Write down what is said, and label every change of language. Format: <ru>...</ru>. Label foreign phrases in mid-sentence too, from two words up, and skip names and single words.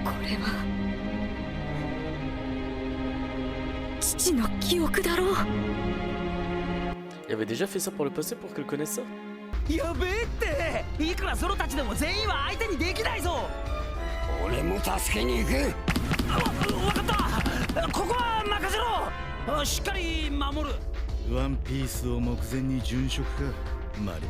<ja>れは父の記憶だろう。</ja> <fr>Il avait déjà fait ça pour le passé pour qu'elle connaisse ça.</fr> <ja>やべえっていくらソロたちでも全員は相手にできないぞ。俺も助けに行く。わかった、ここは任せろ。しっかり守る。ワンピースを目前に殉職かマリモ</ja>